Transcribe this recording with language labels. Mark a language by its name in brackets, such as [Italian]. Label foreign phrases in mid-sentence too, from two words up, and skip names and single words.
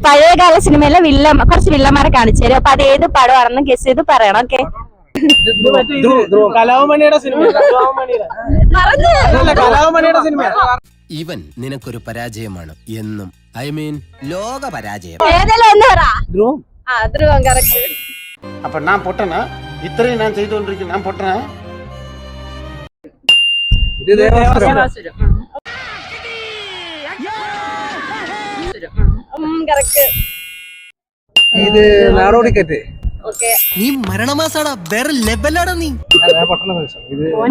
[Malayalam] പഴയകാല സിനിമയിലെ കുറച്ച് വില്ലന്മാരെ കാണിച്ചു തരും. അപ്പൊ അത് ഏത് പടമാണെന്ന് ഗസ് ചെയ്ത് പറയണം. ഓക്കെ? കലാഭവൻമണിയുടെ സിനിമ. കലാഭവൻമണിയുടെ സിനിമ. ഇവൻ നിനക്കൊരു പരാജയമാണ് എന്നും. [English] I mean [Malayalam] ലോക പരാജയം. ഏതെല്ലാം ഒന്ന് പറ. ധ്രുവം കറക്റ്റ്. [Tamil] அப்ப நான் பொட்டனா இத்தனை நான் செய்து கொண்டிருக்கேன் நான் பொட்டனா [Malayalam] ഇത് ദേവാസുരം. കറക്റ്റ്. ഇത് നാടോടിക്കറ്റ്. നീ മരണമാസാടാ, വേറെ ലെവലാടാ നീ. പട്ടണ മത്സരം. ഇത്